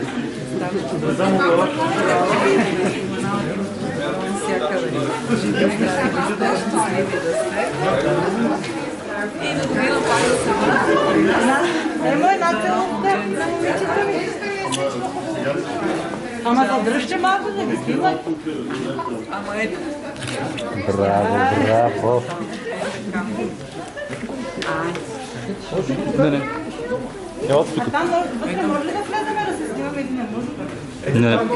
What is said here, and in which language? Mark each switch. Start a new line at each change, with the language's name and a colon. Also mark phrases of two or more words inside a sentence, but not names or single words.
Bulgarian: Да само глава. Немoj na celulka, na момичето ми. Ама задръжте малко, да ги снимат. Ама ето. Браво, браво. Не. Ева тук. А там вътре може ли да влеземе да се снимаме или не може?